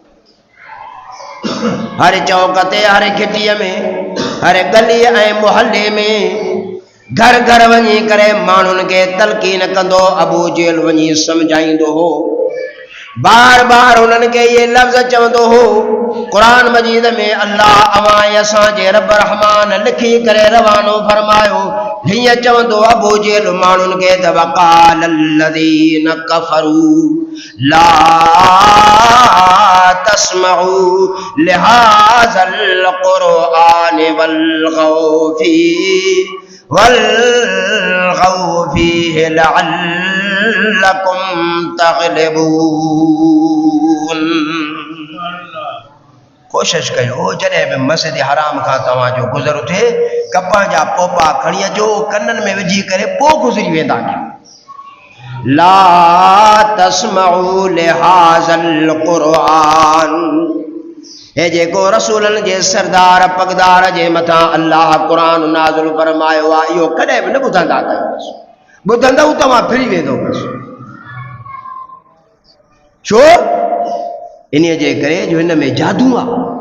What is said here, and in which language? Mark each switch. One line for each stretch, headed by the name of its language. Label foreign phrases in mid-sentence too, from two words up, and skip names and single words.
Sindhi: हर चौक ते, हर खिटीअ में, हर गली ऐं मुहल्ले में घर घर वञी करे माण्हुनि खे तलक़ीन कंदो। अबू जेल वञी सम्झाईंदो हो। बार बार उन्हनि खे ये लफ़्ज़ चवंदो हो। कुरान मजीद में अल्लाह अवां असांजे रब रहमान लिखी करे रवानो फरमायो। हीअं चवंदो अबू जेल माण्हुनि खे त
Arabic: وقال الذين كفروا لا تسمعوا لهذا القرآن والغوا فيه لعلكم تغلبون.
Sindhi: कोशिश कयो जॾहिं बि मस्जिद हराम खां तव्हांजो गुज़र थिए कपा जा पोपा खणी अचो, कननि में विझी करे पोइ गुज़री वेंदा।
Arabic: لا تسمعوا لهذا القرآن.
Sindhi: हे जेको रसूलनि जे सरदार पगदार जे मथां अल्लाह क़ुरान नाज़िल फरमायो आहे इहो कॾहिं बि न ॿुधंदा कयोसि। ॿुधंदव तव्हां फिरी वेंदो बसि। छो? इन जे करे जो हिन में जादू आहे।